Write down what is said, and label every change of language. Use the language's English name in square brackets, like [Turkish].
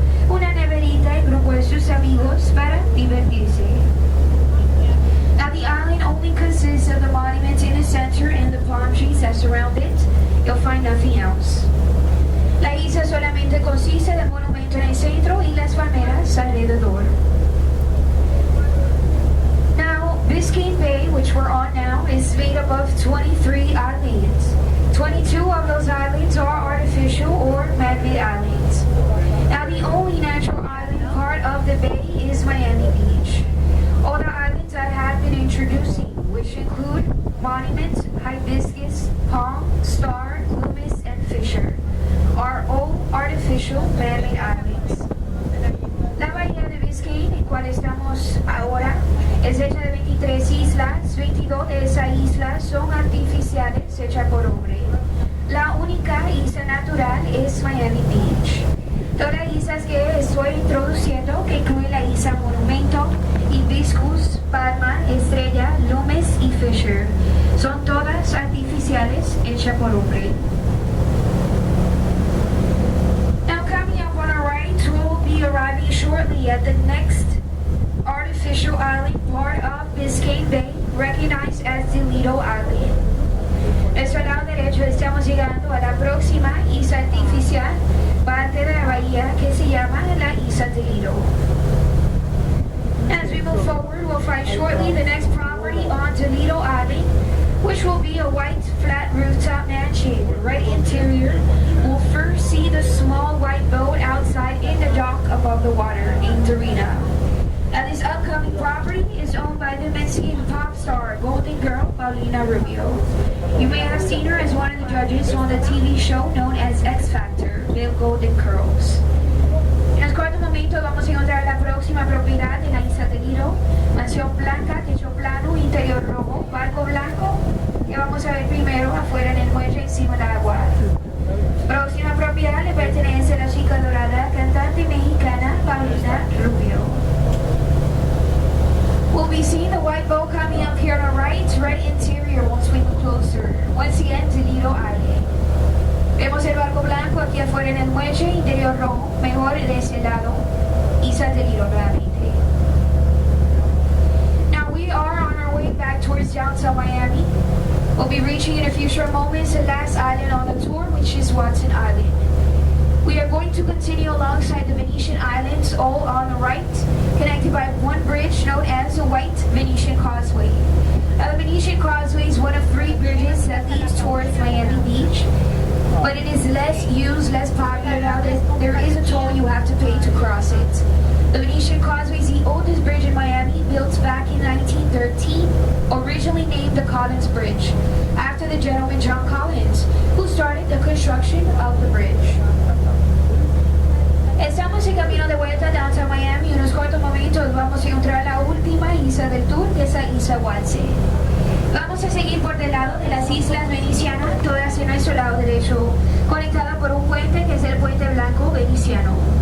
[Spanish] Una neverita y grupo de sus amigos para divertirse. [English] Now the island only consists of the monument in the center and the palm trees that surround it. You'll find nothing else. La isla solamente consiste del monumento en el centro y las palmeras alrededor. Now, Biscayne Bay, which we're on now, is made up of 23 islands. 22 of those islands are artificial or man-made islands. Now the only natural island part of the bay is Miami Beach. All the islands that have been introducing, which include Monument, Hibiscus, Palm, Star, Loomis, and Fisher, are all artificial man-made islands. [Spanish] La bahía de Biscayne, en cual estamos ahora, es hecha de 23 islas. 22 de esas islas son artificiales, hechas por hombre. La única isla natural es Miami Beach. Todas las islas que estoy introduciendo, que incluyen la isla Monumento, Hibiscus, Palma, Estrella, Loomis y Fisher, son todas artificiales, hechas por hombre. [English] Now coming up on our right, we'll be arriving shortly at the next artificial island part of Biscayne Bay, recognized as the Lido Island. [Spanish] Nuestro lado derecho estamos llegando a la próxima isla artificial, parte de la bahía que se llama la Isla de Lido. [English] As we move forward, we'll find shortly the next property on Toledo Island, which will be a white flat rooftop mansion. Right interior, we'll first see the small white boat outside in the dock above the water named Dorina. Now this upcoming property is owned by the Mexican pop star Golden Girl Paulina Rubio. You may have seen her as one of the judges on the TV show known as X Factor, Bill Golden Curls. [Spanish] En el corto momento vamos a encontrar la próxima propiedad de la Isla de Lido, mansión blanca, techo plano, interior rojo, barco blanco, que vamos a ver primero afuera en el muelle encima del agua. Próxima propiedad le pertenece a la chica dorada, cantante mexicana Paulina Rubio. [English] We'll be seeing the white boat coming up here on the right interior once we move closer. Once again, Delito Island. [Spanish] Vemos el barco blanco aquí afuera en el muelle, interior rojo, mejor de ese lado, Isla Delito nuevamente. [English] Now we are on our way back towards downtown Miami. We'll be reaching in a few short moments the last island on the tour, which is Watson Island. We are going to continue alongside the Venetian Islands, all on the right, connected by one bridge known as the White Venetian Causeway. Now, the Venetian Causeway is one of 3 bridges that leads towards Miami Beach, but it is less used, less popular now that there is a toll you have to pay to cross it. The Venetian Causeway is the oldest bridge in Miami, built back in 1913, originally named the Collins Bridge, after the gentleman John Collins, who started the construction of the bridge. [Spanish] Estamos en camino de vuelta a downtown Miami y en unos cortos momentos vamos a encontrar la última isla del tour, que es la isla Walse. Vamos a seguir por del lado de las islas venecianas, todas en nuestro lado derecho, conectada por un puente que es el puente blanco veneciano.